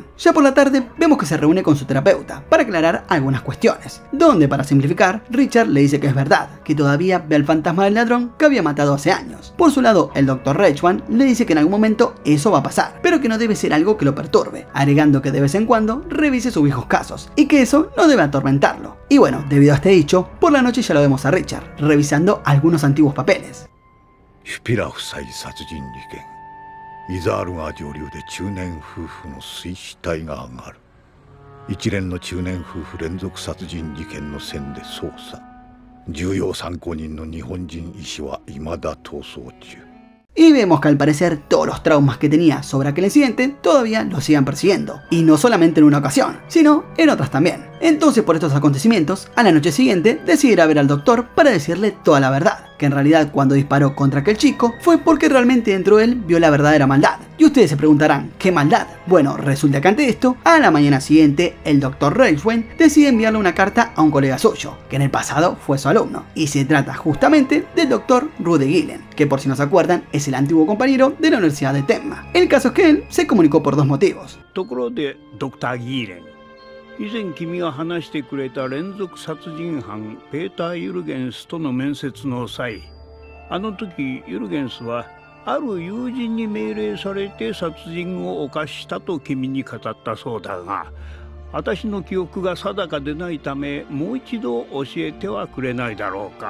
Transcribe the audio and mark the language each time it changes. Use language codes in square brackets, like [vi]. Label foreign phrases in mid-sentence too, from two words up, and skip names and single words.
[es] Ya por la tarde vemos que se reúne con su terapeuta para aclarar algunas cuestiones, donde para simplificar, Richard le dice que es verdad, que todavía ve al fantasma del ladrón que había matado hace años. Por su lado, el Dr. Reichman le dice que en algún momento eso va a pasar, pero que no debe ser algo que lo perturbe, agregando que de vez en cuando revise sus viejos casos, y que eso no debe atormentarlo. Y bueno, debido a este dicho, por la noche ya lo vemos a Richard, revisando algunos antiguos papeles. [ja] シュピラ夫妻殺人事件。イザール川上流で中年夫婦の水死体が上がる。一連の中年夫婦連続殺人事件の線で捜査。重要参考人の日本人医師は未だ逃走中。 [es] Y vemos que al parecer todos los traumas que tenía sobre aquel incidente todavía lo sigan persiguiendo. Y no solamente en una ocasión, sino en otras también. Entonces por estos acontecimientos, a la noche siguiente decide ir a ver al doctor para decirle toda la verdad. Que en realidad cuando disparó contra aquel chico fue porque realmente dentro de él vio la verdadera maldad. Y ustedes se preguntarán, ¿qué maldad? Bueno, resulta que ante esto, a la mañana siguiente, el Dr. Reichwein decide enviarle una carta a un colega suyo, que en el pasado fue su alumno. Y se trata justamente del Dr. Rudy Gillen, que por si no se acuerdan es el antiguo compañero de la Universidad de Tenma. El caso es que él se comunicó por dos motivos. [ja] 以前君が話してくれた連続殺人犯ペーター・ユルゲンスとの面接の際、あの時ユルゲンスはある友人に命令されて殺人を犯したと君に語ったそうだが、私の記憶が定かでないためもう一度教えてはくれないだろうか。